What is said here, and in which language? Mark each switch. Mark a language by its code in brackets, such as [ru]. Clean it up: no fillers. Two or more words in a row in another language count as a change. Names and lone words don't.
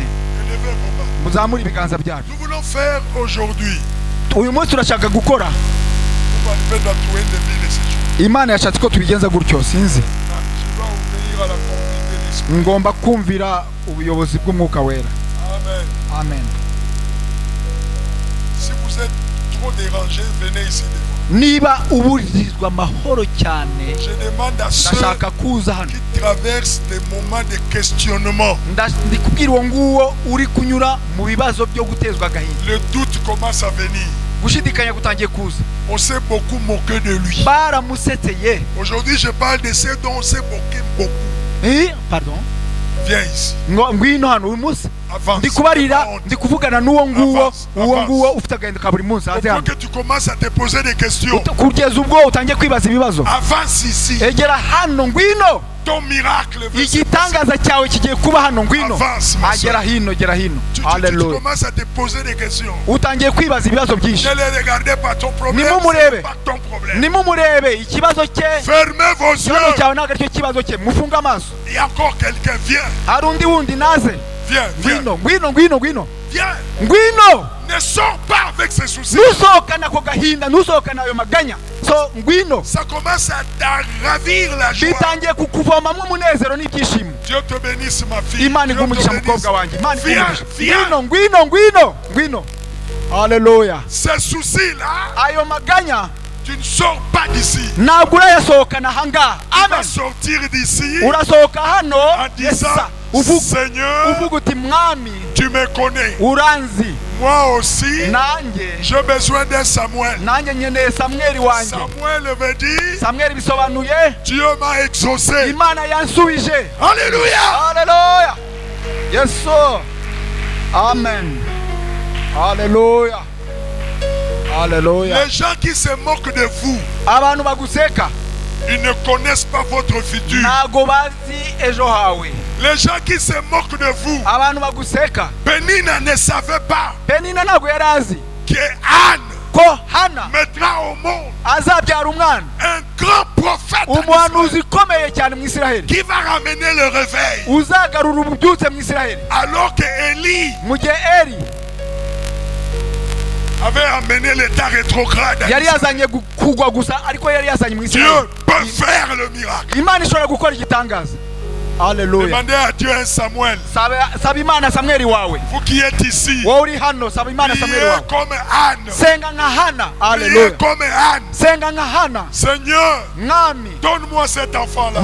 [rw] Muzamure ibiganza byacu. Uyu munsi turashaka gukora. Imana yashatse ko tubigenza gutyo, sinzi. Ngomba kumvira ubuyobozi bw'Umwuka Wera. Amen. [fr] Si vous êtes trop dérangé, venez ici devant. [rw] Niba uburizwa amahoro cyane, [fr] Je demande à ceux [rw] ndashaka kuza hano. [fr] qui traversent des moments de questionnement. [rw] Ndikubwira uwo nguwo uri kunyura mu bibazo byo gutezwa agahinda. [fr] Le doute commence à venir. [rw] Gushidikanya gutangiye kuza. [fr] On s'est beaucoup moqué de lui. [rw] Baramuseteye. [fr] Aujourd'hui, je parle de ceux dont on s'est moqué beaucoup. Pardon. Viens ici. [rw] Ngwino hano uyu munsi. [fr] Avance. [rw] Ndikubarira, ndikuvugana n'uwo nguwo, uwo nguwo ufite agahinda ka buri munsi. [fr] Il faut que tu commences à te poser des questions. [rw] Kugeza ubwo utangiye kwibaza ibibazo. [fr] Avance ici. [rw] Egera hano ngwino. [fr] ton miracle veut se passer. [rw] igitangaza cyawe kigiye kuba hano ngwino [fr] Avance, ma [rw] agera [fr] soeur. [rw] hino gera hino [fr] Tu [rw] haleluya [fr] commences à te poser des questions. [rw] utangiye kwibaza ibibazo byinshi [fr] Ne les regardez pas, ton problème, [rw] Nimumurebe. [fr] c'est pas ton problème. [rw] nimumurebe ikibazo cye [fr] Fermez vos [rw] ikibazo [fr] yeux. [rw] cyawe ntabwo aricyo kibazo cye mufunge amaso [fr] Il y a encore quelqu'un, viens, [rw] hari undi wundi naze [fr] viens, viens, [rw] ngwino [fr] viens. Ne sors pas avec ces soucis. [rw] ntusohokane ako gahinda ntusohokane ayo maganya so ngwino [fr] Ça commence à ravir la joie. [rw] bitangiye kukuvomamo umunezero n'ibyishimo [fr] Dieu te bénisse, ma fille. [rw] imana [fr] Dieu [rw] igumugisha [fr] te bénisse. [rw] mukobwa wanjye imana [fr] Viens, [rw] igumugisha [fr] viens. [rw] ngwino haleluya [fr] Ces soucis-là, [rw] ayo maganya [fr] tu ne sors pas d'ici. [rw] ntabwo urayasohokana ahangaha [fr] Tu vas [rw] amen [fr] sortir d'ici [rw] urasohoka hano [fr] en disant, [rw] yesa uvuga [fr] Seigneur, [rw] uti mwami [fr] tu me connais. [rw] uranzi [fr] Moi aussi, [rw] nanjye [fr] j'ai besoin d'un Samuel. [rw] nanjye nkeneye samweli wanjye [fr] Samuel veut dire, [rw] samweli bisobanuye [fr] Dieu m'a exaucé. [rw] imana yansubije [fr] Alléluia. [rw] haleluya yesu amen haleluya haleluya [fr] Les gens qui se moquent de vous, [rw] abantu baguseka [fr] ils ne connaissent pas votre futur. [rw] ntago bazi ejo hawe [fr] Les gens qui se moquent de vous, [rw] abantu baguseka [fr] Pénina ne savait pas [rw] penina ntabwo yari azi [fr] que Anne [rw] ko hana [fr] mettra au monde [rw] azabyara umwana [fr] un grand prophète en umuhanuzi Israël [rw] ukomeye cyane mu isiraheli [fr] qui va ramener le réveil. [rw] uzagarura ububyutse mu isiraheli [fr] Alors que Élie [rw] mu gihe eri [fr] avait amené l'état rétrograde. [rw] yari yazanye kugwa gusa ariko yari yazanye mu [fr] Dieu [rw] isiraheli [fr] peut faire le miracle. [rw] imana ishobora gukora igitangaza haleluya [fr] Demandez à Dieu un Samuel. [rw] saba imana samweli wawe [fr] Vous qui êtes ici, [rw] wowe uri hano saba imana samweli [fr] priez [rw] wawe [fr] comme Anne. [rw] senga nka hana [fr] Priez [rw] haleluya [fr] comme Anne. [rw] senga nka hana [fr] Seigneur, [rw] mwami [fr] donne-moi cet enfant-là.